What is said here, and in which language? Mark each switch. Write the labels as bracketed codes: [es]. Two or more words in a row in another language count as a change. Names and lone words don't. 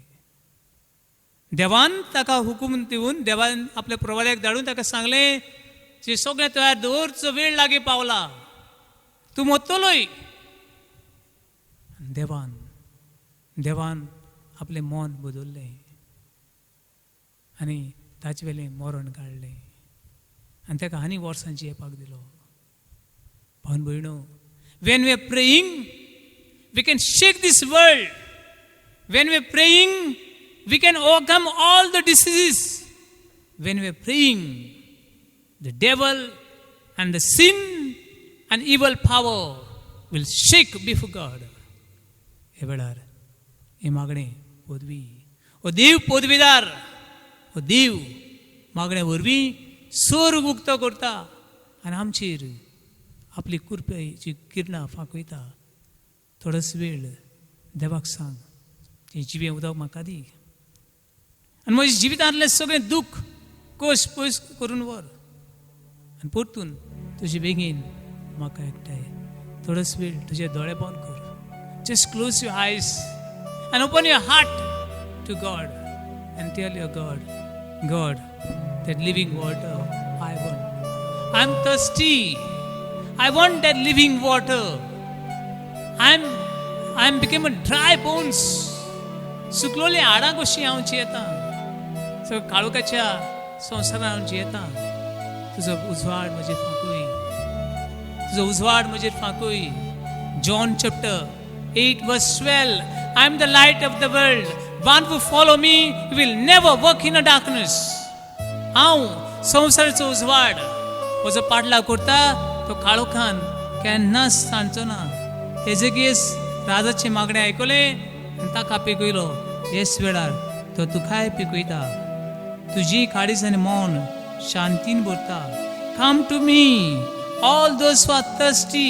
[kok] देवान ताका हुकूम दिवन, देवान आपल्या प्रवाद्याक धाडून ताका सांगलें, जे सगळें तयार दवर, जो वेळ लागीं पावला, तूं मोत्तलोय. देवान आपलें मन बदल्लें आनी ताचे वेलें मरण काडलें आनी ताका आनी वर्सां जियेपाक दिलो. भावन भयणो, [en] when we are praying, we can shake this world. When we are praying, we can overcome all the diseases. When we are praying, the devil and the sin and evil power will shake before God. [kok] हे वेळार हे मागणें पदवी, ओ देव पदवीदार, ओ देव मागण्या वरवीं स्वर्ग उक्तो करता आनी आमचेर आपली कृपेची किरणां फांकयता. थोडोस वेळ देवाक सांग, तें जिवें उदक म्हाका दी आनी म्हज्या जिवितांतलें सगळें दूख, कश्ट पयस करून व्हर आनी परतून तुझे बेगीन म्हाका एकठांय थोडोस वेळ तुझे दोळे बंद कर. [en] just close your eyes and open your heart to God and tell your God that living water I want. I'm thirsty. I want that living water. I'm become a dry bones. [kok] सुकलोले हाडां कशीं हांव जियेतां. सो काळोखाच्या संवसारांत हांव जियेतां. तुजो उजवाड म्हजेर फांकूय. तुजो उजवाड म्हजेर फांकूय. [en] John chapter 8 verse 12. I am the light of the world. One who follow me will never walk in a darkness. [kok] हांव संवसाराचो उजवाड म्हजो पाडला करता तो काळोखान केन्नाच सांडचो ना. हेजेगीस राजाचे मागणें आयकलें आनी ताका पिकयलो. हेच वेळार तो तुकाय पिकयता. तुजी काळीज आनी मौन शांतीन भरता. [en] come to me all those who are thirsty.